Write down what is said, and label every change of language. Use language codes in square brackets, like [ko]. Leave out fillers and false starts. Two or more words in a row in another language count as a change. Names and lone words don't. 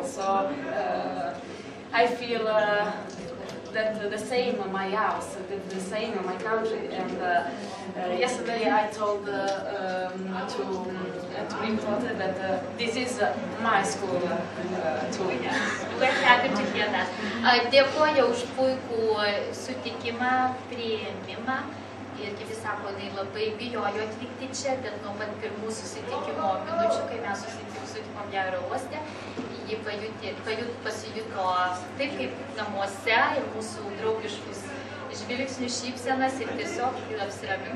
[en] So I feel that the same in my house, the same in my country. And yesterday I told to Victoria that this is my school too. We're happy to hear that. [lt] Dėkoju už puikų sutikimą, priėmimą. Ir kaip jis sako, jinai labai bijojo atvykti čia, bet nuo pat pirmų susitikimo minučių, kai mes susitikom ją aerouoste, ji pasijuto taip kaip namuose ir mūsų draugiškus žvilgsnius, šypsenas ir tiesiog apsiramino.